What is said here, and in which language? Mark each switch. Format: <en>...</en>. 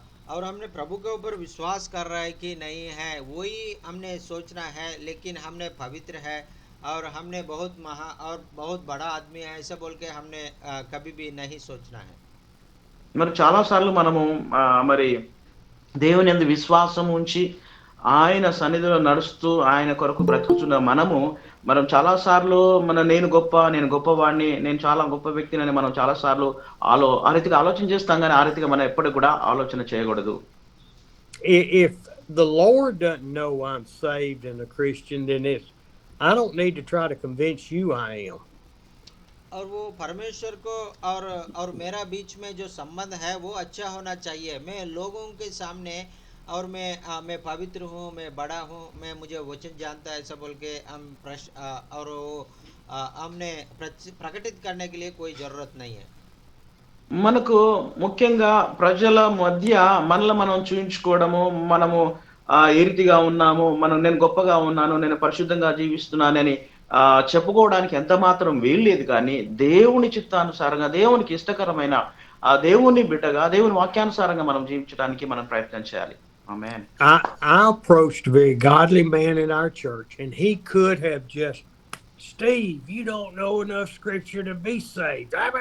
<hi>और हमने प्रभु के ऊपर विश्वास कर रहा है कि नहीं है, वही हमने सोचना है, लेकिन हमने पवित्र है और हमने बहुत और बहुत बड़ा आदमी है, ऐसा बोल के हमने कभी भी नहीं सोचना है.</hi> <te>మరి చాలా సార్లు మనము మరి దేవుని యందు విశ్వాసం ఉంచి ఆయన సన్నిధిలో నడుస్తూ ఆయన కొరకు బ్రతుకుతున్న మనం చాలా సార్లు నేను గొప్పవాడిని, నేను చాలా గొప్ప వ్యక్తిని మనం చాలా సార్లు ఆ రీతిగా ఆలోచన చేస్తాం, కానీ ఆ రీతిగా మనం ఎప్పటికి కూడా ఆలోచన చేయకూడదు.</te> <en>If the Lord doesn't know I'm saved and a Christian, then I don't need to try to convince you I am.</en> <hi>और वो परमेश्वर को और मेरा बीच में जो संबंध है वो अच्छा होना चाहिए. मैं लोगों के सामने और मैं पवित्र हूँ, मैं बड़ा हूँ, मुझे वचन जानता है, ऐसा बोल के हम और हमने प्रकटित करने के लिए कोई जरूरत नहीं है.</hi> <te>మనకు ముఖ్యంగా ప్రజల మధ్య మనల్ని మనం చూయించుకోవడము, మనము ఏ రీతిగా ఉన్నాము, నేను గొప్పగా ఉన్నాను, నేను పరిశుద్ధంగా జీవిస్తున్నానని చెప్పుకోవడానికి ఎంత మాత్రం వీల్లేదు. కానీ దేవుని చిత్తానుసారంగా దేవునికి ఇష్టకరమైన దేవుని బిడ్డగా దేవుని వాక్యానుసారంగా మనం జీవించడానికి మనం ప్రయత్నం చేయాలి.</te> <en>Amen. I approached a very godly man in our church, and he could have just, Steve, you don't know enough scripture to be saved.</en>